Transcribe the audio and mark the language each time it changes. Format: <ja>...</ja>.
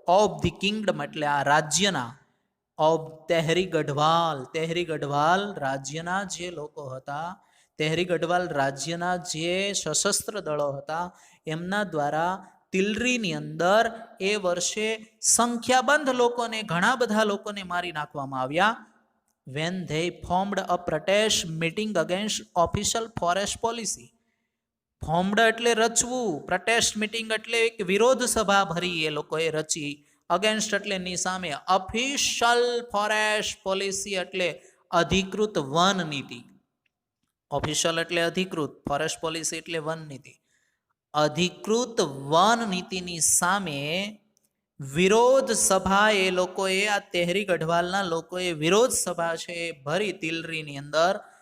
<en>of the kingdom</en> <gu>એટલે આ રાજ્યના,</gu> <en>of Tehri Garhwal,</en> <gu>તેહરી ગઢવાલ રાજ્યના જે લોકો હતા, તેહરી ગઢવાલ રાજ્યના જે સશસ્ત્ર દળો હતા એમના દ્વારા તિલરીની અંદર એ વર્ષે સંખ્યાબંધ લોકોને, ઘણા બધા લોકોને મારી નાખવામાં આવ્યા.</gu> <en>when they formed a protest meeting against official forest policy.</en> <gu>Formed એટલે રચવું,</gu> <en>protest meeting</en> <gu>એટલે એક વિરોધ સભા ભરી એ લોકોએ રચી. અગેન્સ્ટ એટલે ની સામે.</gu> <en>official forest policy</en> <gu>એટલે અધિકૃત વન નીતિ. ઓફિશિયલ એટલે અધિકૃત, ફોરેસ્ટ પોલિસી એટલે વન નીતિ. અધિકૃત વન નીતિની સામે વિરોધ સભા એ લોકોએ, આ તેહરી ગઢવાલના લોકોએ વિરોધ સભા છે એ ભરી તિલરીની અંદર.</gu>